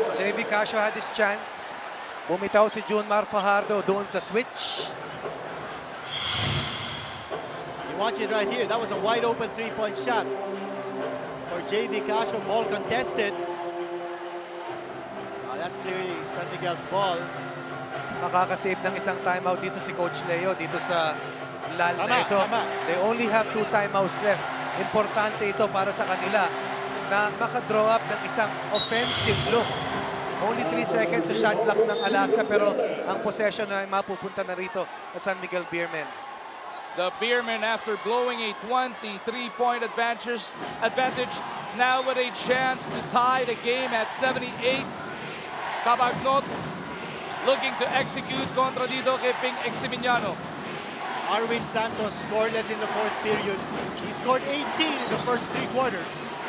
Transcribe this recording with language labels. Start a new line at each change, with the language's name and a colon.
English: JV Casio had his chance.
Filipino: Bumitaw si Junmar Fajardo doon sa switch.
English: You watch it right here. That was a wide open 3-point shot. for JV Castro. Ball contested. That's clearly San Miguel's ball.
Filipino: Makakasave ng isang timeout dito si Coach Leo dito sa lal na ito. Tama.
English: They only have 2 timeouts left.
Filipino: Importante ito para sa kanila na makadraw up ng isang offensive look.
English: Only 3 seconds
Filipino: sa shot clock ng Alaska pero ang possession ay mapupunta na rito sa San Miguel Beermen.
English: The Beermen, after blowing a 23-point advantage, now with a chance to tie the game at 78. Cabagnot looking to execute
Filipino: kontra dito kay
English: Ping Eximiniano. Arwin Santos scoreless in the 4th period. He scored 18 in the first 3 quarters.